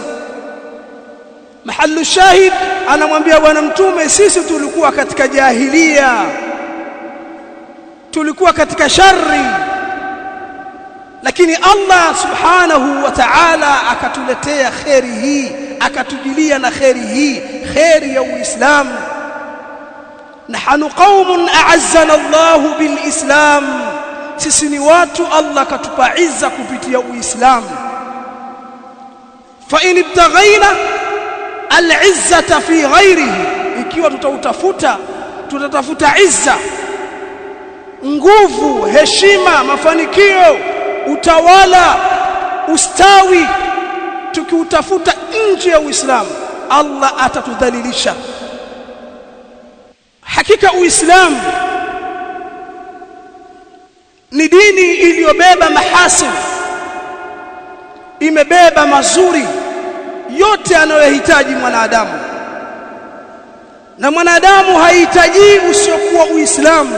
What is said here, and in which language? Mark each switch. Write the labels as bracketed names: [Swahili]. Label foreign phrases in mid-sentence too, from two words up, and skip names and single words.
[Arabic] محل الشاهد, [Swahili] anamwambia bwana mtume, sisi tulikuwa katika jahiliya, tulikuwa katika shari, lakini Allah [Arabic] سبحانه وتعالى [Swahili] akatuletea khairi hii, akatujilia na khairi hii, khairi ya Uislamu. [Arabic] نحن قوم أعزنا الله بالإسلام, [Swahili] sisi ni watu Allah katupa izza kupitia Uislamu. [Arabic] فإن ابتغينا العزة في غيره, [Swahili] ikiwa tutatafuta izza, nguvu, heshima, mafanikio, utawala, ustawi, tukiutafuta nje ya Uislamu, Allah atatudhalilisha. Hakika Uislamu ni dini iliyobeba mahasin, imebeba mazuri yote anayohitaji mwanadamu, na mwanadamu hahitaji usiokuwa Uislamu.